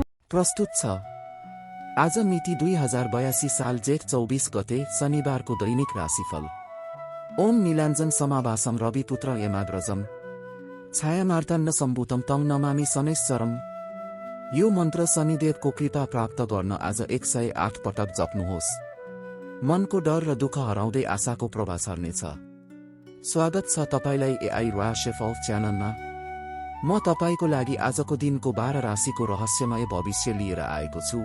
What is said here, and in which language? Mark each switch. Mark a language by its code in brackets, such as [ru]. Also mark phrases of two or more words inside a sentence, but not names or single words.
[ne] प्रस्तुत छ। आज मिति 2082 साल जेठ 24 गते शनिबारको दैनिक राशिफल। [sa] ओम नीलाञ्जन समाभासम रविपुत्र यमाग्रजम छायामार्ताण्ड सम्भूतम तं नमामि शनैश्चरम्। [ne] यो मन्त्र शनिदेवको कृपा प्राप्त गर्न आज 108 पटक जप्नुहोस्। मनको डर र दुःख हराउँदै आशाको प्रभा छर्नेछ। स्वागत छ तपाईलाई एआई राशिफल च्यानलमा। म तपाईको लागि आजको दिनको 12 राशिको रहस्यमय भविष्य लिएर आएको छु।